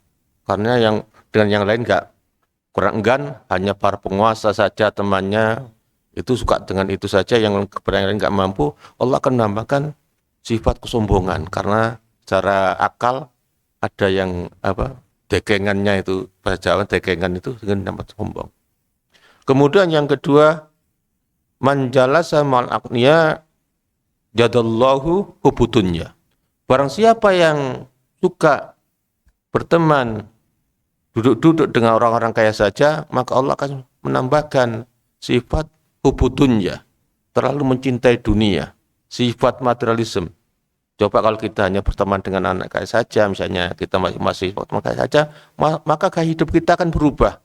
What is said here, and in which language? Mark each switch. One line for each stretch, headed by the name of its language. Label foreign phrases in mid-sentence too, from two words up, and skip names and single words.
Indonesian: Karena dengan yang lain kurang enggan, hanya para penguasa saja temannya itu suka dengan itu saja, yang lain nggak mampu, Allah akan menambahkan sifat kesombongan. Karena secara akal ada yang dekengannya, itu bahasa Jawa dekengan itu dengan dapat sombong. Kemudian yang kedua,
Arabic: من جالس الأغنياء زاده الله حب الدنيا.
Indonesian: Barang siapa yang suka berteman duduk-duduk dengan orang-orang kaya saja, maka Allah akan menambahkan sifat hubudunya, terlalu mencintai dunia, sifat materialisme. Coba kalau kita hanya berteman dengan anak kaya saja, misalnya kita masih berteman kaya saja, maka gaya hidup kita akan berubah.